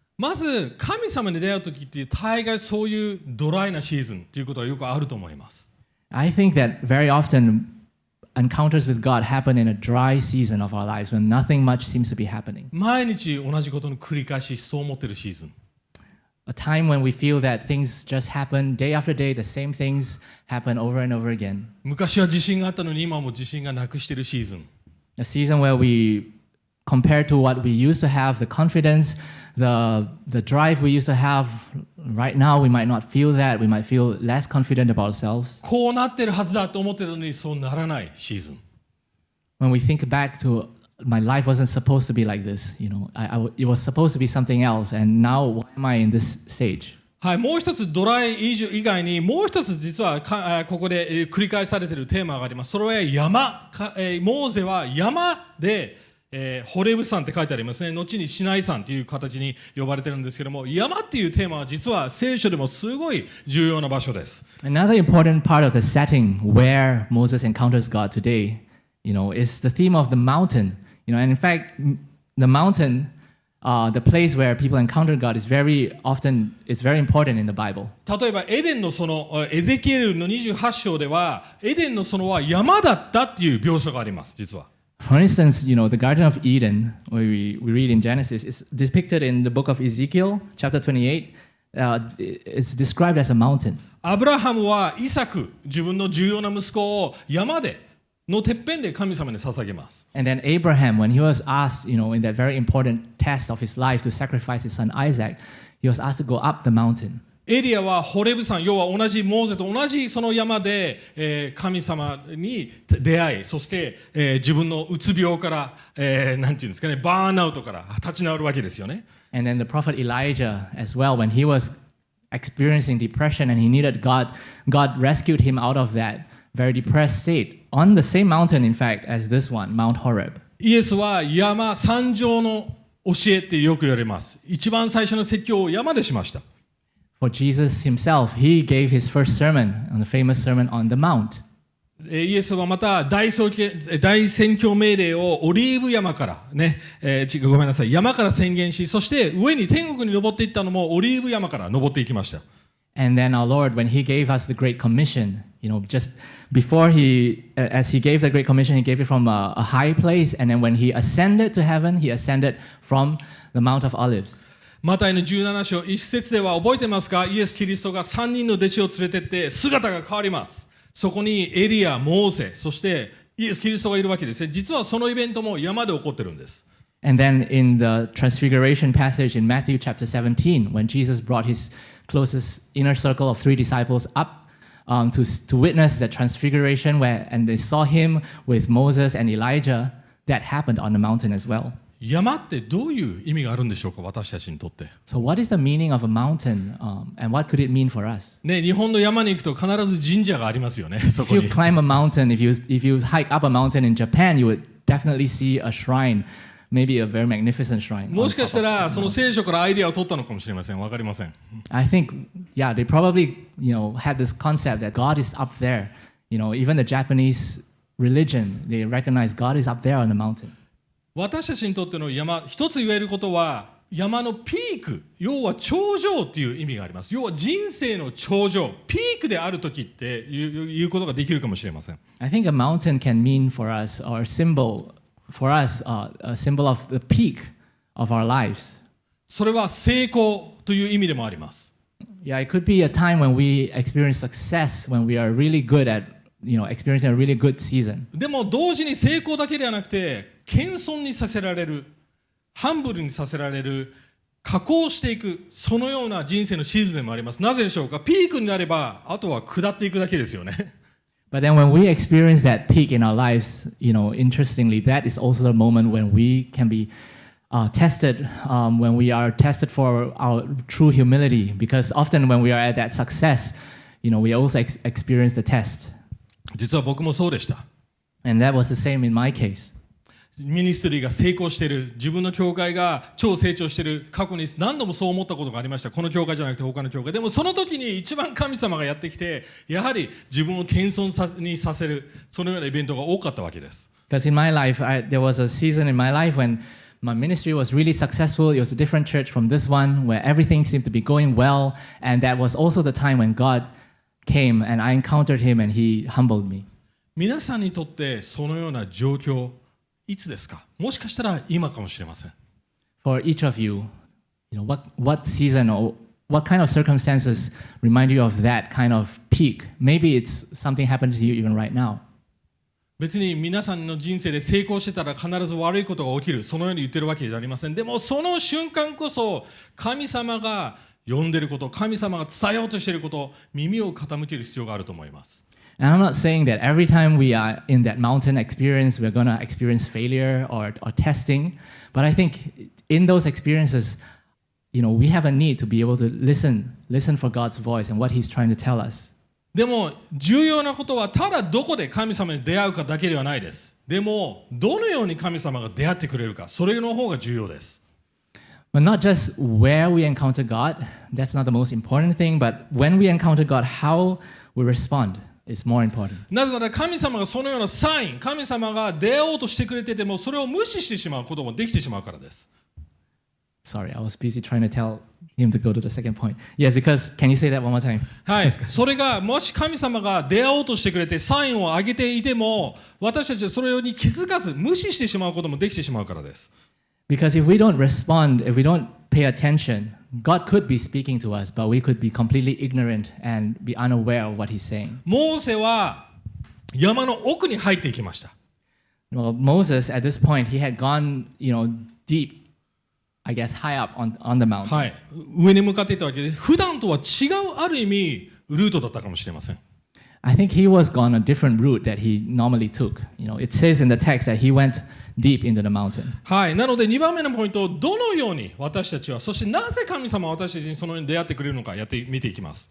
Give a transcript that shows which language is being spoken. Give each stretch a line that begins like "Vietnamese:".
Japanese: まず神様に出会う時って大概そういうドライなシーズンということはよくあると思います。
English: I think that very often encounters with God happen in a dry season of our lives when nothing much seems to be happening.
Japanese: 毎日同じことの繰り返し、そう思ってるシーズン。
English: A time when we feel that things just happen day after day, the same things happen over and over again.
Japanese: 昔は自信があったのに今はもう自信がなくしてるシーズン。
English: A season where we, compared to what we used to have, the confidence, the drive we used to have, right now we might not feel that. We might feel less confident about ourselves.
Japanese: こうなってるはずだと思ってたのにそうならないシーズン。
English: When we think back to my life wasn't supposed to be like this, it was supposed to be something else, and now why am I in this stage?
Japanese: はい、もう一つドライ以外にもう一つ実はここで繰り返されているテーマがあります。それは山。モーゼは山でホレブ山って書いてありますね。後にシナイ山という形に呼ばれてるんですけども、山っていうテーマは実は聖書でもすごい重要な場所です。
English: Another important part of the setting where Moses encounters God today, is the theme of the mountain. And in fact, the mountain, the place where people encounter God is very important in the Bible.
Japanese: 例えばエデンの園、エゼキエルの28章ではエデンの園は山だったっていう描写があります、実は。
English: For instance, the Garden of Eden, where we read in Genesis, is depicted in the book of Ezekiel, chapter 28. It's described as a mountain.
Japanese: アブラハムはイサク、自分の重要な息子を山のてっぺんで神様に捧げます。
English: And then Abraham, when he was asked, in that very important test of his life to sacrifice his son Isaac, he was asked to go up the mountain.
Japanese: エリアはホレブ山、要は同じモーゼと同じその山で、神様に出会い、そして、自分のうつ病から、なんていうんですかね、バーンアウトから立ち直るわけですよね。
English: And then the prophet Elijah as well, when he was experiencing depression and he needed God, God rescued him out of that very depressed state on the same mountain, in fact, as this one, Mount Horeb.
Japanese: イエスは山山上の教えってよく言われます。一番最初の説教を山でしました。
English: For Jesus himself, he gave his first sermon on the famous Sermon on the Mount.
Japanese: イエスはまた大宣教命令をオリーブ山からね、ごめんなさい、山から宣言し、そして上に天国に登っていったのもオリーブ山から登っていきました。
English: And then our Lord, when he gave us the Great Commission, just before as he gave the Great Commission, he gave it from a high place, and then when he ascended to heaven, he ascended from the Mount of Olives.
Japanese: マタイの17章1節では覚えてますか？イエス・キリストが3人の弟子を連れてって姿が変わります。そこにエリア、モーセ、そしてイエス・キリストがいるわけですね。実はそのイベントも山で起こってるんです。
English: And then in the Transfiguration passage in Matthew chapter 17, when Jesus brought his closest inner circle of 3 disciples up to witness the Transfiguration, and they saw him with Moses and Elijah, that happened on the mountain as well.
Japanese: 山ってどういう意味があるんでしょうか、私たちにとって。
English: So what is the meaning of a mountain, and what could it mean for us?
Japanese: ね、日本の山に行くと必ず神社がありますよね、そこ
English: If
Japanese: に。
English: you climb a mountain, if you hike up a mountain in Japan, you would definitely see a shrine, maybe a very magnificent shrine.
Japanese: もしかしたらその聖書からアイデアを取ったのかもしれません。わかりません。
English: I think, yeah, they probably, had this concept that God is up there. Even the Japanese religion, they recognize God is up there on the mountain.
Japanese: 私たちにとっての山、一つ言えることは山のピーク、要は頂上っていう意味があります。要は人生の頂上、ピークである時っていうことができるかもしれません。
English: I think a mountain can mean for us, or symbol for us, a symbol of the peak of our lives.
Japanese: それは成功という意味でもあります。
English: Yeah, it could be a time when we experience success, when we are really good at, experiencing a really good season.
Japanese: でも同時に成功だけではなくて、謙遜にさせられる、ハンブルにさせられる、加工していく、そのような人生のシーズンでもあります。なぜでしょうか？ピークになれば、あとは下っていくだけですよね。
English: But then when we experience that peak in our lives, interestingly, that is also the moment when we can be tested, when we are tested for our true humility. Because often when we are at that success, we also experience the test.
Japanese: 実は僕もそうでした。
English: And that was the same in my case.
Japanese: ミニストリーが成功している、自分の教会が超成長している、過去に何度もそう思ったことがありました。この教会じゃなくて他の教会でも、その時に一番神様がやってきて、やはり自分を謙遜にさせる、そのようなイベントが多かったわけです。
English: Because in my life, there was a season in my life when my ministry was really successful. It was a different church from this one, where everything seemed to be going well, and that was also the time when God came and I encountered him and he humbled me.
Japanese: 皆さんにとってそのような状況、いつですか？もしかしたら今かもしれません。
English: For each of you, what season or what kind of circumstances remind you of that kind of peak? Maybe it's something happened to you even right now.
Japanese: 別に皆さんの人生で成功してたら必ず悪いことが起きる、そのように言ってるわけじゃありません。でもその瞬間こそ神様が呼んでること、神様が伝えようとしていること、耳を傾ける必要があると思います。
English: And I'm not saying that every time we are in that mountain experience, we're going to experience failure or testing. But I think in those experiences, we have a need to be able to listen for God's voice and what He's trying to tell us.
Japanese: でも重要なことはただどこで神様に出会うかだけではないです。でもどのように神様が出会ってくれるか、それの方が重要です。
English: But not just where we encounter God, that's not the most important thing, but when we encounter God, how we respond.It's more important.
Japanese: なぜなら神様がそのようなサイン、神様が出会おうとしてくれててもそれを無視してしまうこともできてしまうからです。
English: Sorry, I was busy trying to tell him to go to the second point. Yes, because can you say that one more time?
Japanese: はい、それがもし神様が出会おうとしてくれてサインを上げていても私たちはそれに気づかず無視してしまうこともできてしまうからです。
English: Because if we don't respond, if we don't pay attention, God could be speaking to us, but we could be completely ignorant and be unaware of what He's saying.
Japanese: モーセは山の奥に入っていきました。
English: Well, Moses, at this point, he had gone, deep, I guess, high up on the mountain.
Japanese: はい、上に向かっていったわけです。普段とは違うある意味ルートだったかもしれません。
English: I think he was gone a different route that he normally took. It says in the text that he went deep into the mountain.
Japanese: はい、なので2番目のポイント、どのように私たちは、そしてなぜ神様は私たちにそのように出会ってくれるのか見ていきます。